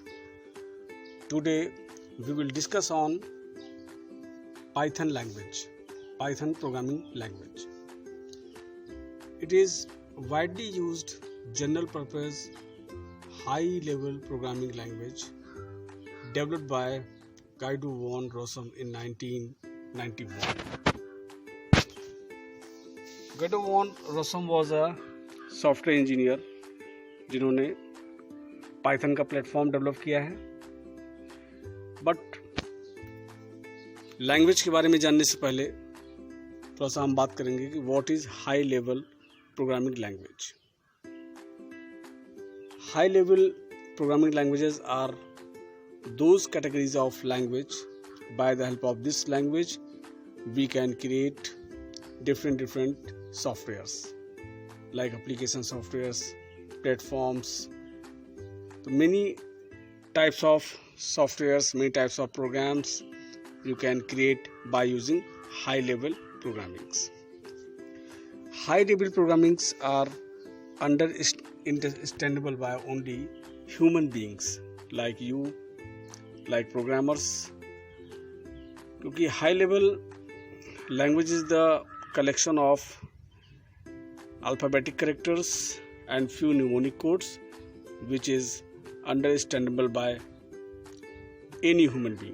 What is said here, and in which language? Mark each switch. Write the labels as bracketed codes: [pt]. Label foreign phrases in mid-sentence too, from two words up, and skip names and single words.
[en] Today we will discuss on Python language, Python programming language. It is widely used general purpose high level programming language developed by Guido van Rossum in 1991. Guido van Rossum was a software engineer [hi] जिन्होंने पाइथन का प्लेटफॉर्म डेवलप किया है। बट लैंग्वेज के बारे में जानने से पहले थोड़ा सा हम बात करेंगे कि [en] what is high level programming language. high level programming languages are those categories of language by the help of this language we can create different softwares like application softwares, platforms, many types of softwares, many types of programs you can create by using high level programmings. High level programmings are understandable by only human beings like you, like programmers, क्योंकि high level language is the collection of alphabetic characters and few mnemonic codes which is understandable by any human being.